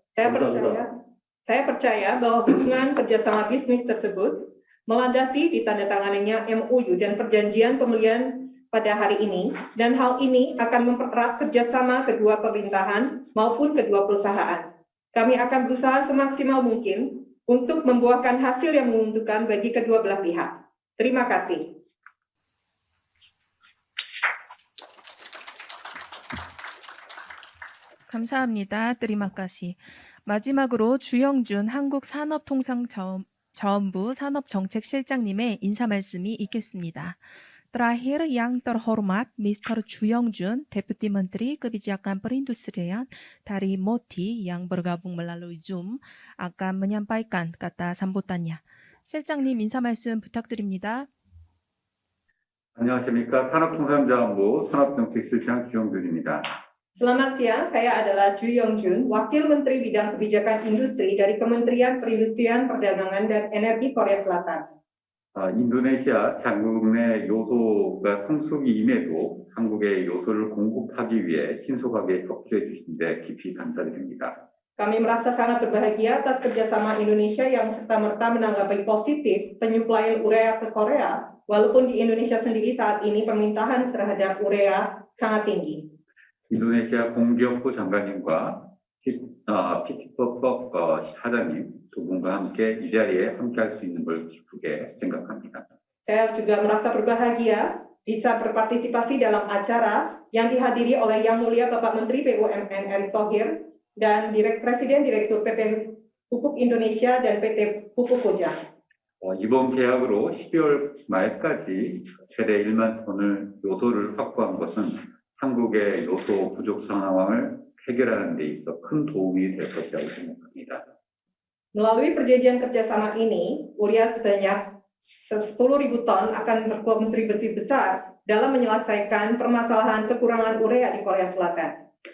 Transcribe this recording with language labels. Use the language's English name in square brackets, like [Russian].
[Korean] 감사합니다. [Indonesian] Saya percaya bahwa hubungan kerjasama bisnis tersebut melandasi ditandatanganinya MOU dan perjanjian pembelian pada hari ini, dan hal ini akan mempererat kerjasama kedua pemerintahan maupun kedua perusahaan. Kami akan berusaha semaksimal mungkin untuk membuahkan hasil yang menguntungkan bagi kedua belah pihak. Terima kasih. [Korean] 감사합니다. [Indonesian] Terima kasih. [Korean] 마지막으로 주영준 한국산업통상자원부 산업정책실장님의 인사 말씀이 있겠습니다. [Indonesian] Terakhir yang terhormat Mr. Juyongjun, Deputi Menteri Kebijakan Perindustrian dari MOTI yang bergabung melalui Zoom akan menyampaikan kata sambutannya. [Korean] 실장님 인사 말씀 부탁드립니다. 안녕하십니까. 산업통상자원부 산업정책실장 주영준입니다. [Indonesian] Selamat siang, saya adalah Ju Yongjun, Wakil Menteri Bidang Kebijakan Industri dari Kementerian Perindustrian, Perdagangan, dan Energi Korea Selatan. [Korean] 인도네시아 장국 내 요소가 성수기임에도 한국에 요소를 공급하기 위해 신속하게 협조해 주신 데 깊이 감사드립니다. [Indonesian] Kami merasa sangat berbahagia atas kerjasama Indonesia yang serta-merta menanggapi positif penyuplaian urea ke Korea, walaupun di Indonesia sendiri saat ini permintaan terhadap urea sangat tinggi. [Korean] 인도네시아 공기업부 장관님과 PT법법 사장님 두 분과 함께 이 자리에 함께할 수 있는 걸 기쁘게 생각합니다. [Indonesian] Saya juga merasa berbahagia bisa berpartisipasi dalam acara yang dihadiri oleh Yang Mulia Bapak Menteri BUMN Erick Thohir dan Presiden Direktur PT Pupuk Indonesia dan PT Pupuk Kojang. [Korean] 이번 계약으로 12월 말까지 최대 1만 톤을 요소를 확보한 것은 한국의 요소 부족 상황을 해결하는 데 있어 큰 도움이 될 것이라고 생각합니다. [Indonesian] Melalui perjanjian kerjasama ini, urea sebanyak 10.000 ton akan berkontribusi besar dalam menyelesaikan permasalahan kekurangan urea di Korea Selatan.